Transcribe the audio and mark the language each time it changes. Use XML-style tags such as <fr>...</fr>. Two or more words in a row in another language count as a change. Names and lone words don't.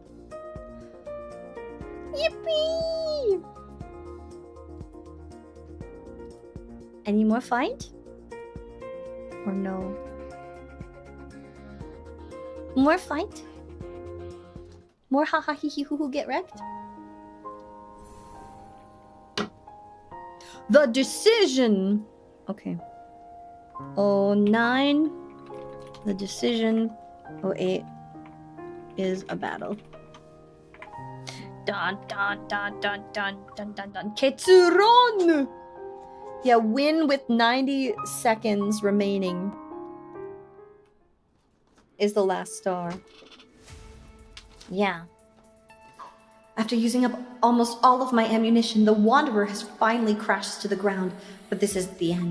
<en>Yippee! Any more fight? Or no? More fight? More ha ha hee hee hoo hoo get wrecked? The decision! Okay. 09. The decision. 08 is a battle. Dun dun dun dun dun dun dun dun. Ketsuron! Yeah, win with 90 seconds remaining is the last star. Yeah. After using up almost all of my ammunition, the Wanderer has finally crashed to the ground, but this isn't the end.</en>